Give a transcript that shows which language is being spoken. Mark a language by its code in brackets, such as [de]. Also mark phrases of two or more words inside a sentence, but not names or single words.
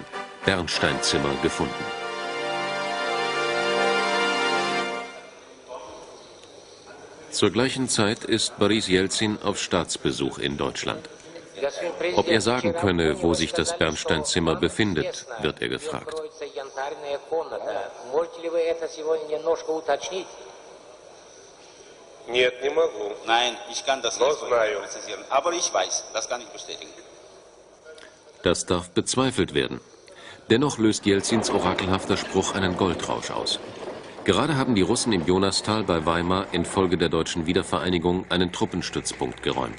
[de] Bernsteinzimmer gefunden. Zur gleichen Zeit ist Boris Jelzin auf Staatsbesuch in Deutschland. Ob er sagen könne, wo sich das Bernsteinzimmer befindet, wird er gefragt. [ru] ли вы это сегодня немножко уточнить? Нет, не могу. [de] Nein, ich kann das nicht präzisieren. Aber ich weiß, das kann ich bestätigen. Das darf bezweifelt werden. Dennoch löst Jelzins orakelhafter Spruch einen Goldrausch aus. Gerade haben die Russen im Jonastal bei Weimar infolge der deutschen Wiedervereinigung einen Truppenstützpunkt geräumt.